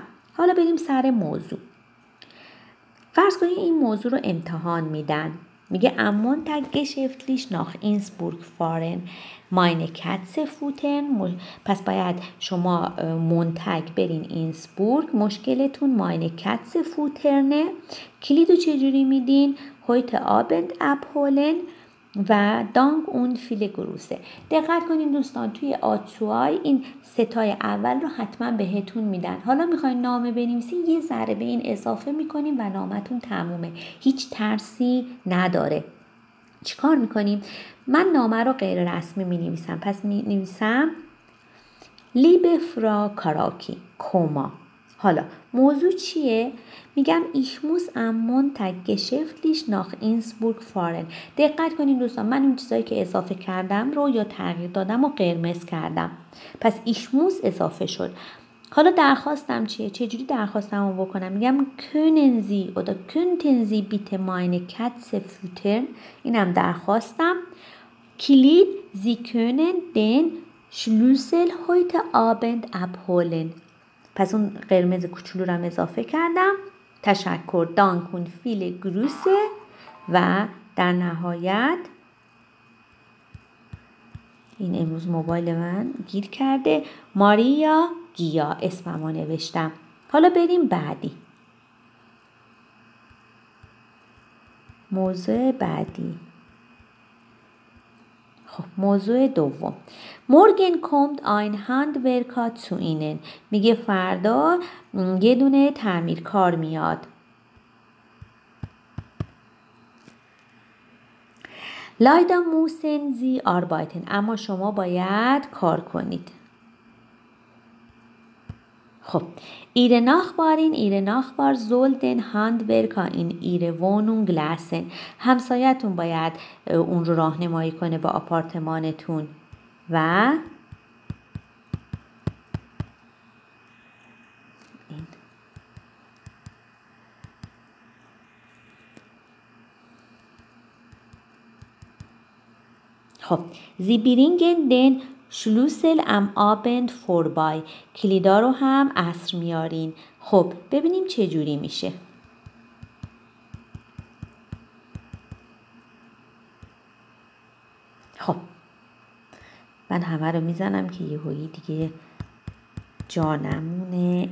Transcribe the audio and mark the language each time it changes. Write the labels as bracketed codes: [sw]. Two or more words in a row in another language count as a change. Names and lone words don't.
[fa] حالا بریم سر موضوع. فرض کنید این موضوع رو امتحان میدن. میگه [de] am Montag geschäftlich nach Innsbruck fahren meine Katze futtern. [fa] پس باید شما مونتگ برین اینسبورگ، مشکلتون [de] meine Katze füttern. [fa] کلیدو چجوری میدین؟ [de] heute Abend abholen [fa] و [de] Dank und viele Grüße. [fa] دقت کنین دوستان توی آتوای این ستای اول رو حتما بهتون میدن. حالا میخواین نامه بنویسین یه ذره به این اضافه میکنین و نامتون تمومه. هیچ ترسی نداره. چیکار میکنیم؟ من نامه رو غیر رسمی مینویسم. پس مینویسم [de] Liebe Frau Karaki [fa] کوما. حالا موضوع چیه؟ میگم [de] ich muss am Montag geschäftlich nach Innsbruck fahren. [fa] دقت کنین دوستان من اون چیزایی که اضافه کردم رو یا تغییر دادم و قرمز کردم. پس [de] ich muss [fa] اضافه شد. حالا درخواستم چیه؟ چجوری درخواستم رو بکنم؟ میگم [de] können Sie oder könnten Sie bitte meine Katze füttern. [fa] اینم درخواستم. کلید [de] Sie können den Schlüssel heute Abend abholen. [fa] پس اون قرمز کوچولو رو اضافه کردم. تشکر [de] Danke und viele Grüße [fa] و در نهایت این امروز موبایل من گیر کرده ماریا گیا اسممو نوشتم. حالا بریم بعدی. موضوع بعدی. خب موضوع دوم. [de] morgen kommt ein Handwerker zu Ihnen. [fa] میگه فردا یه دونه تعمیرکار میاد. [de] leider müssen Sie arbeiten. [fa] اما شما باید کار کنید. [de] خب ihre Nachbar soll den Handwerker in ihre Wohnung lassen. [fa] همسایتون باید اون رو راهنمایی کنه به آپارتمانتون و این. [de] خب Sie bringen den Schlüssel am Abend vorbei. [fa] کلیدا رو هم عصر میارین. خب ببینیم چه جوری میشه. خب من همه رو میزنم که یهویی دیگه جانمونه.